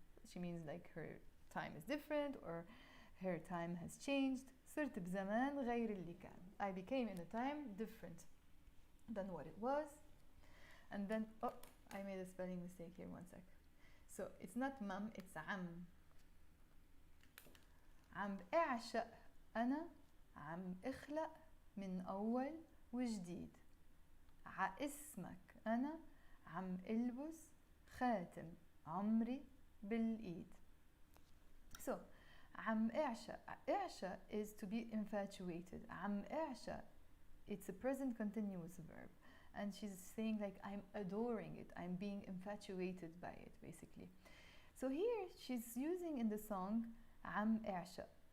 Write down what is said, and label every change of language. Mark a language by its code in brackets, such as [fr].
[en] She means like her time is different or her time has changed. [ar] صرت بزمان غير اللي كان. [en] I became in a time different than what it was. And then, oh, I made a spelling mistake here, one sec. So it's not mam, it's عم. [ar] عم اعشق أنا, عم اخلق من أول وجديد. اسمك أنا, عم البس خاتم عمري بالإيد. [en] So, [ar] عم اعشق. [en] اعشق is to be infatuated. [ar] عم اعشق, [en] it's a present continuous verb. And she's saying like, I'm adoring it. I'm being infatuated by it, basically. So here, she's using in the song [ar] عم اعشق.